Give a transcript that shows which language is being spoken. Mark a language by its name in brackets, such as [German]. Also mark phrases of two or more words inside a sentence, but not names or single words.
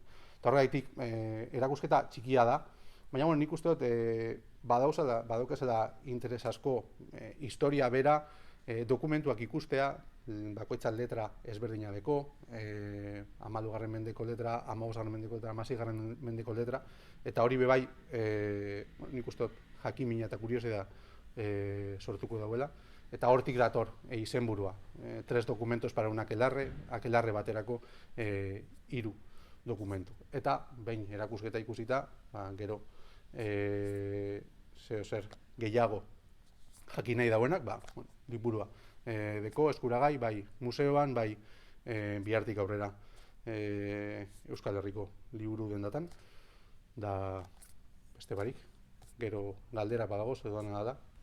[Basque] Eta horregaitik erakusketa txikia da, baina nik uste dut badaukazela interes asko historia bera, dokumentuak ikustea, bakoitza letra ezberdina deko, 12. mendeko letra, 15. mendeko letra, 16. mendeko letra, eta hori bebai, nik uste dut jakimina eta kuriosidadea sortuko dauela, eta hortik dator izenburua. 3 documentos para un aquelarre baterako 3 dokumentu. Eta behin erakusketa ikusita, gero zer gehiago jakin nahi dauenak, liburua deko eskuragai, bai museoan, bai bihartik aurrera Euskal Herriko liburu dendatan, da beste barik, gero galdera badagoz, edo dana da.